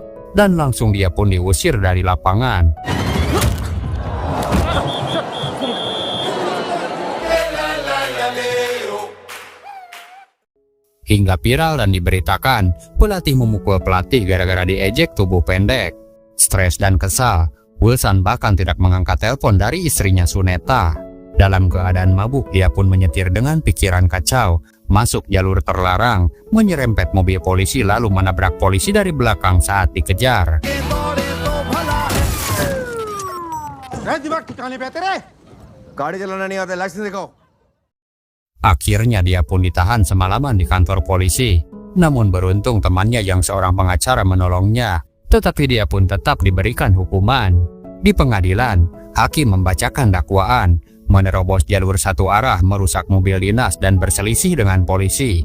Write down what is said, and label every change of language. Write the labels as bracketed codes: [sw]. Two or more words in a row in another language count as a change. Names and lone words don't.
[id] Dan langsung dia pun diusir dari lapangan. Hingga viral dan diberitakan, pelatih memukul pelatih gara-gara diejek tubuh pendek. Stres dan kesal, Gulsan bahkan tidak mengangkat telepon dari istrinya Suneta. Dalam keadaan mabuk, dia pun menyetir dengan pikiran kacau, masuk jalur terlarang, menyerempet mobil polisi lalu menabrak polisi dari belakang saat dikejar. [hi] गाड़ी चलाना नहीं आता, लाइसेंस दिखाओ। [id] Akhirnya dia pun ditahan semalaman di kantor polisi. Namun beruntung temannya yang seorang pengacara menolongnya, tetapi dia pun tetap diberikan hukuman. Di pengadilan, hakim membacakan dakwaan, menerobos jalur satu arah, merusak mobil dinas dan berselisih dengan polisi.